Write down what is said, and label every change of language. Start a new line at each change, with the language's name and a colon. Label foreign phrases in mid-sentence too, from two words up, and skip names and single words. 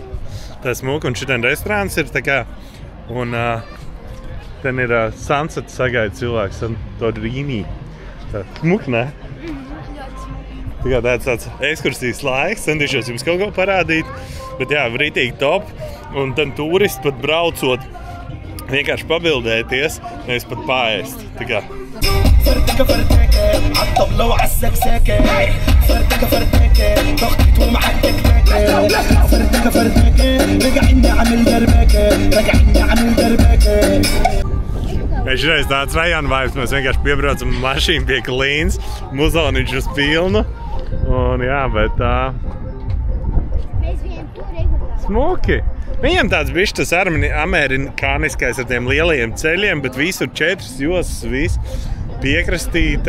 Latvian: Tā smuka, un šitien restorāns ir tā kā, un ten ir sunset sagaida cilvēks, un to rīnī. Tā smuka, ne? Tā kā tāds ekskursijas laiks, centīšos jums kaut ko parādīt. Bet jā, rītīgi top. Un tad turisti pat braucot vienkārši pabildēties, nevis pat pārēst. Tā kā.
Arabic: فردكة فردكة عالطبلة وعالسكسكة فردكة فردكة ضغطت ومعك تكتكة فردكة فردكة رجعين نعمل دربكة رجعين نعمل دربكة.
Latvian: Mēs šreiz tāds rajona vibes, mēs vienkārši piebraucam mašīnu pie Klīnas, muzoniņš uz pilnu. Un jā, bet tā... Mēs bijām tur regulāri. Smuki! Viņam tāds bišķi tas amerikāniskais ar tiem lielajiem ceļiem, bet visur 4 josas, viss piekrastīte.